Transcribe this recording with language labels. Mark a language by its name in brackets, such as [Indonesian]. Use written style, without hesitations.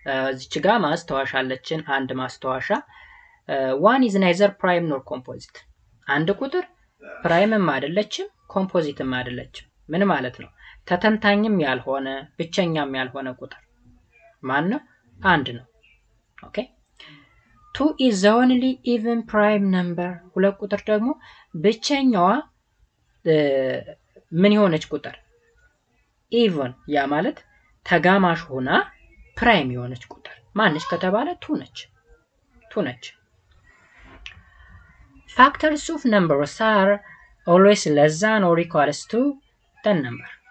[Amharic] እዚች ጋር ማስታወሻ አለችን። አንድ ማስታወሻ [English] one is neither prime nor composite. [Amharic] አንድ ቁጥር ፕራይምም አይደለችም ኮምፖዚትም አይደለችም። ምን ማለት ነው? ተተንታኝም ያልሆነ ብቸኛም ያልሆነ ቁጥር ማን ነው? አንድ ነው። [English] ኦኬ 2 is the only even prime number. [Amharic] ሁለት ቁጥር ደግሞ ብቸኛዋ ምን የሆነች ቁጥር even ያ ማለት ተጋማሽ ሆና ፕራይም የሆነች ቁጥር ማንሽ ከተባለ 2 ነች። [English] Factors of numbers are always less than or equals to the number.